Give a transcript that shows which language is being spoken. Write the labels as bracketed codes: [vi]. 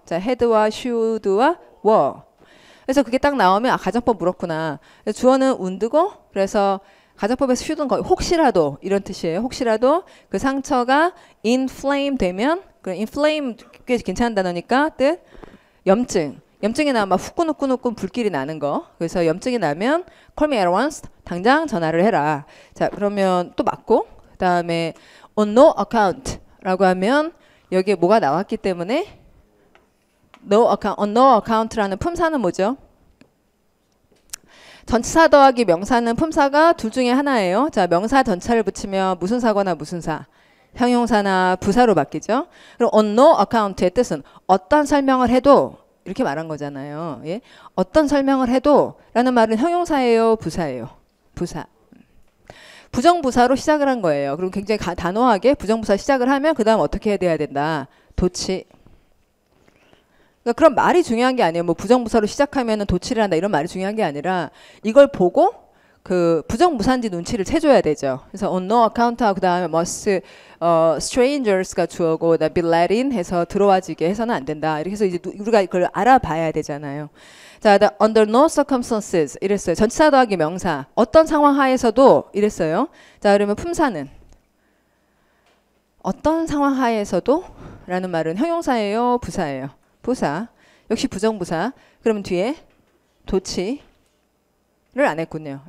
[ko] 자, had와 should와 were. 그래서 그게 딱 나오면 아 가정법 물었구나. 주어는 would고 그래서 가정법에서 should는 거의 혹시라도 이런 뜻이에요. 혹시라도 그 상처가 inflame 되면 그 inflame 꽤 괜찮은 단어니까 뜻 염증. 염증이 나면 막 후끈후끈 불길이 나는 거. 그래서 염증이 나면 [en] call me at once. [ko] 당장 전화를 해라. 자, 그러면 또 맞고 그다음에 [en] on no account [ko] 라고 하면 여기에 뭐가 나왔기 때문에 no account, on no account라는 품사는 뭐죠? 전치사 더하기 명사는 품사가 둘 중에 하나예요. 자, 명사 전치사를 붙이면 무슨 사거나 무슨 사. 형용사나 부사로 바뀌죠. 그럼 on no account의 뜻은 어떤 설명을 해도 이렇게 말한 거잖아요. 예? 어떤 설명을 해도 라는 말은 형용사예요? 부사예요? 부사. 부정부사로 시작을 한 거예요. 그럼 굉장히 단호하게 부정부사 시작을 하면 그 다음 어떻게 해야 된다? 도치. 그러니까 그런 말이 중요한 게 아니에요. 뭐 부정부사로 시작하면 도치를 한다 이런 말이 중요한 게 아니라 이걸 보고 그 부정부사인지 눈치를 채줘야 되죠. 그래서 on no account하고 그 다음에 [en] must strangers [ko] 가 주어고 be let in 해서 들어와지게 해서는 안 된다. 이렇게 해서 이제 우리가 그걸 알아봐야 되잖아요. 자, [en] under no circumstances [ko] 이랬어요. 전치사 더하기 명사 어떤 상황 하에서도 이랬어요. 자, 그러면 품사는 어떤 상황 하에서도 라는 말은 형용사예요? 부사예요? 부사. 역시 부정부사. 그러면 뒤에 도치 를 안 했군요.